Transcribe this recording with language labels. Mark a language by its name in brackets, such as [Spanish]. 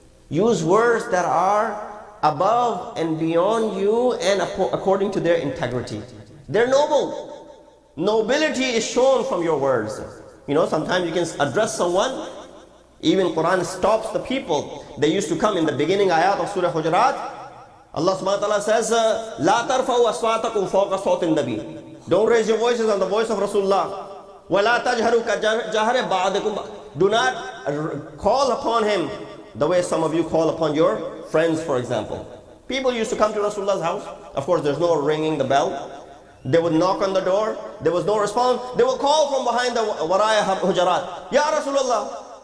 [English] Use words that are above and beyond you and according to their integrity. They're noble. Nobility is shown from your words. You know, sometimes you can address someone. Even Quran stops the people. They used to come in the beginning ayat of Surah Hujurat. [Arabic] Allah subhanahu wa ta'ala says, لا ترفعوا أصواتكم فوق صوت النبي. [English] Don't raise your voices on the voice of Rasulullah. [Arabic] ولا تجهروا كجهر بعضكم. [English] Do not call upon him the way some of you call upon your friends, for example. People used to come to Rasulullah's house. Of course, there's no ringing the bell. They would knock on the door. There was no response. They would call from behind the waraya hujarat. Ya Rasulullah.